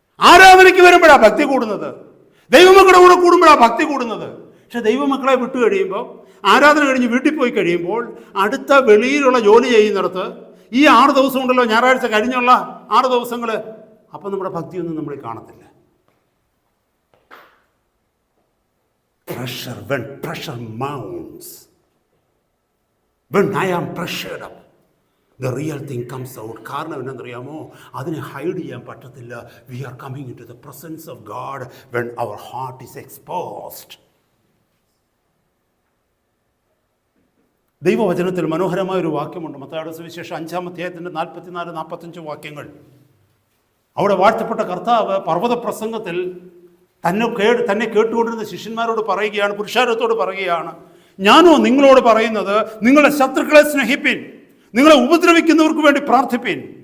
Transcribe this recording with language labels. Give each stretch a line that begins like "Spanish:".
Malayalam: ആരാധനയ്ക്ക് വരുമ്പോഴാണ് ഭക്തി കൂടുന്നത്. ദൈവമക്കളുടെ കൂടെ കൂടുമ്പോഴാണ് ഭക്തി കൂടുന്നത്. പക്ഷെ ദൈവമക്കളെ വിട്ടു കഴിയുമ്പോൾ, ആരാധന കഴിഞ്ഞ് വീട്ടിൽ പോയി കഴിയുമ്പോൾ, അടുത്ത വെളിയിലുള്ള ജോലി ചെയ്യുന്നിടത്ത് ഈ 6 ദിവസം ഉണ്ടല്ലോ, ഞായറാഴ്ച കഴിഞ്ഞുള്ള 6 ദിവസങ്ങൾ, അപ്പം നമ്മുടെ ഭക്തിയൊന്നും നമ്മളിൽ കാണത്തില്ല.
English: Pressure, when pressure mounts, when I am pressured up, the real thing comes out.
Malayalam: കാരണം എന്താണെന്നറിയാമോ? അതിനെ ഹൈഡ് ചെയ്യാൻ പറ്റത്തില്ല.
English: We are coming into the presence of God when our heart is exposed.
Malayalam: ദൈവവചനത്തിൽ മനോഹരമായ ഒരു വാക്യമുണ്ട്. മത്തായിയുടെ സുവിശേഷം 5-ാം അധ്യായത്തിൻ്റെ 44-45 വാക്യങ്ങൾ. അവിടെ വാഴ്ത്തപ്പെട്ട കർത്താവ് പർവ്വത പ്രസംഗത്തിൽ തന്നെ കേട്ടുകൊണ്ടിരുന്ന ശിഷ്യന്മാരോട് പറയുകയാണ്, പുരുഷാരത്തോട് പറയുകയാണ്, ഞാനോ നിങ്ങളോട് പറയുന്നത്, നിങ്ങളുടെ ശത്രുക്കളെ സ്നേഹിപ്പിൻ, നിങ്ങളെ ഉപദ്രവിക്കുന്നവർക്ക് വേണ്ടി പ്രാർത്ഥിപ്പിൻ.